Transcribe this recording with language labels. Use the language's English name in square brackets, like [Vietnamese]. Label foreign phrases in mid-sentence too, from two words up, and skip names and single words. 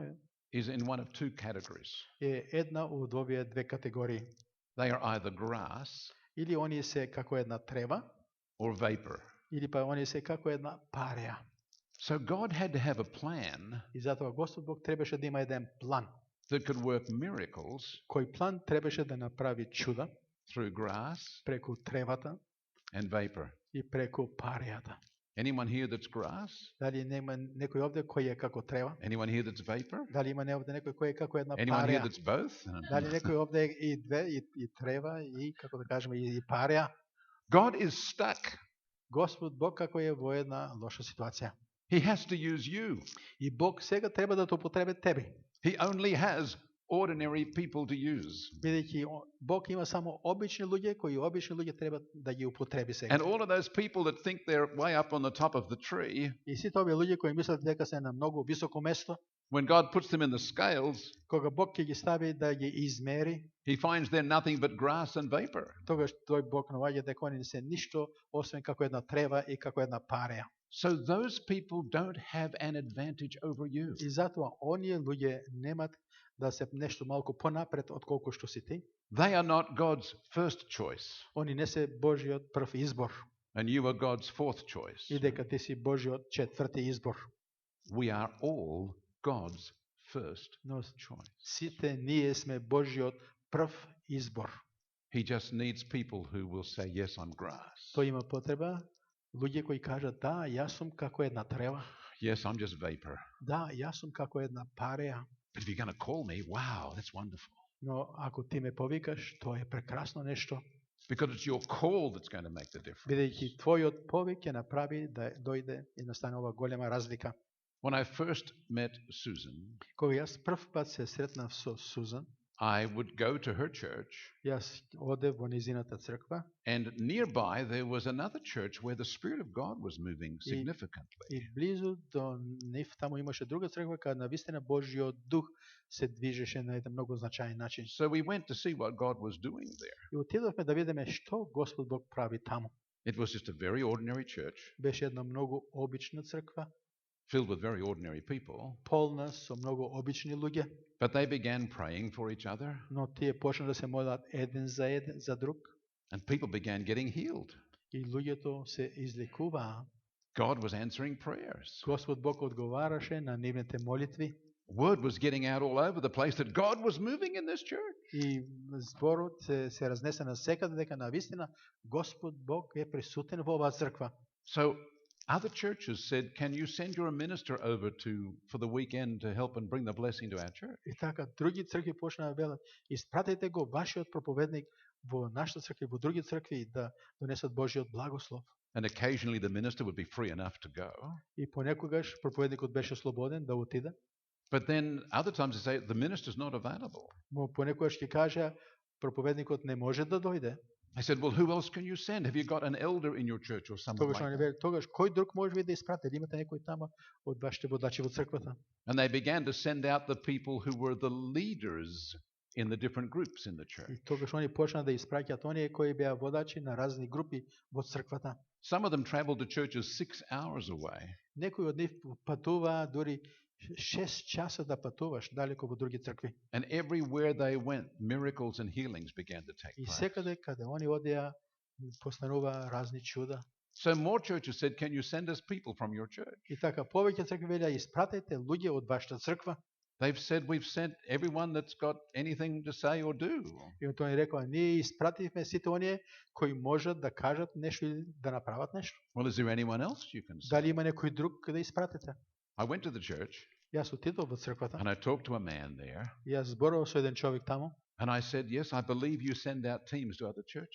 [English] is in one of two categories. [Macedonian] е една од овие две категории. [English] They are either grass [Macedonian] Или оние се како една трева, [English] or vapor. [Macedonian] или па оние се како една пареја. [English] So God had to have a plan [Macedonian] И затоа Господ Бог требаше да има еден план. [English] that could work miracles [Macedonian] Кој план требаше да направи чуда [English] through grass [Macedonian] преку тревата [English] and vapor. [Macedonian] и преку парејата. [English] Anyone here that's grass? [Macedonian] Дали нема некој овде кој е како трева? [English] Anyone here that's vapor? [Macedonian] Дали има овде некој кој е како една [English] Anyone here [Macedonian] пареја? [English] that's both? [Macedonian] Дали некој овде е и две, и трева, и како да кажеме, и пареја? [English] God is stuck. [Macedonian] Господ Бог како е во една лоша ситуација. [English] He has to use you. [Macedonian] И Бог сега треба да те употреби тебе. [English] He only has ordinary people to use. [Macedonian] Бидејќи Бог има само обични луѓе кои обични луѓе треба да ги употреби сега. [English] And all of those people that think they're way up on the top of the tree, [Macedonian] И сите овие луѓе кои мислат дека се на многу високо место, [English] when God puts them in the scales, [Macedonian] кога Бог ќе ги стави да ги измери, [English] he finds they're nothing but grass and vapor. [Macedonian] тогаш тој Бог наоѓа дека они не се ништо освен како една трева и како една пареја. [English] So those people don't have an advantage over you. [Macedonian] И затоа оние луѓе немат да се нешто малку понапред отколку што си ти. [English] They are not God's first choice, [Macedonian] Они не се Божиот прв избор. [English] and you are God's fourth choice. [Macedonian] И дека ти си Божиот четврти избор. [English] We are all God's first [Macedonian] Но [English] choice. [Macedonian] сите ние сме Божиот прв избор. [English] He just needs people who will say, yes, I'm grass. [Macedonian] Тој има потреба луѓе кои кажат да, јас сум како една трева. [English] Yes, I'm just vapor. [Macedonian] Да, јас сум како една пареја. [English] But if you're going to call me, wow, that's wonderful. [Macedonian] Но ако ти ме повикаш, тоа е прекрасно нешто. [English] Because it's your call that's going to make the difference. [Macedonian] Бидејќи твојот повик ќе направи да дојде и настане ова голема разлика. [English] When I first met Susan, [Macedonian] Кога јас прв пат се сретнав со Сузан, [English] I would go to her church, [Macedonian] јас одев во низината црква [English] and nearby there was another church where the Spirit of God was moving significantly. [Macedonian] и близу до нив таму имаше друга црква каде навистина Божјиот дух се движеше на еден многу значаен начин. [English] So we went to see what God was doing there. [Macedonian] И отидовме да видиме што Господ Бог прави таму. [English] It was just a very ordinary church, [Macedonian] Беше една многу обична црква, [English] filled with very ordinary people, [Macedonian] полна со многу обични луѓе, [English] but they began praying for each other, [Macedonian] но тие почна да се молат еден за друг [English] and people began getting healed. [Macedonian] и луѓето се излекуваа. [English] God was answering prayers. [Macedonian] Господ Бог одговараше на нивните молитви [English] Word was getting out all over the place that God was moving in this church. [Macedonian] и зборот се разнесе навсекаде дека навистина Господ Бог е присутен во оваа црква. [English] So other churches said, can you send your minister over for the weekend to help and bring the blessing to our church? [Macedonian] И така други цркви почнаа да велат: испратете го вашиот проповедник во нашата црква и во други цркви да донесат Божиот благослов. [English] And occasionally the minister would be free enough to go. [Macedonian] И понекогаш проповедникот беше слободен да отиде, [English] But then other times they say the minister's not available. [Macedonian] но понекогаш ќе кажа проповедникот не може да дојде. [English] I said, well, who else can you send? Have you got an elder in your church or someone [Macedonian] Тогаш [English] like [Macedonian] они [English] that? [Macedonian] велат: тогаш кој друг може ви да испратите? Имате некој тама од вашите водачи во црквата? [English] And they began to send out the people who were the leaders in the different groups in the church. [Macedonian] И тогаш они почнаа да испраќаат оние кои беа водачи на разни групи во црквата. [English] Some of them traveled to churches 6 hours away. [Macedonian] Некои од нив патуваа дури 6 часа да патуваш далеко во други цркви. [English] And everywhere they went, miracles and healings began to take [Macedonian] И [English] place. [Macedonian] секаде каде они одеа постануваа разни чуда. [English] So more churches said, can you send us people from your church? [Macedonian] И така повеќе цркви велеа: испратете луѓе од вашата црква. [English] They've said, we've sent everyone that's got anything to say or do. [Macedonian] И тој рекоа: ние испративме сите оние кои можат да кажат нешто или да направат нешто. [English] Well, is there anyone else you can send? [Macedonian] Дали има некој друг да испратите? [English] I went to the church [Macedonian] Јас отидов во црквата [English] and I talked to a man there. [Macedonian] и јас зборував со еден човек таму. [English] And I said, yes, I believe you send out teams to other churches.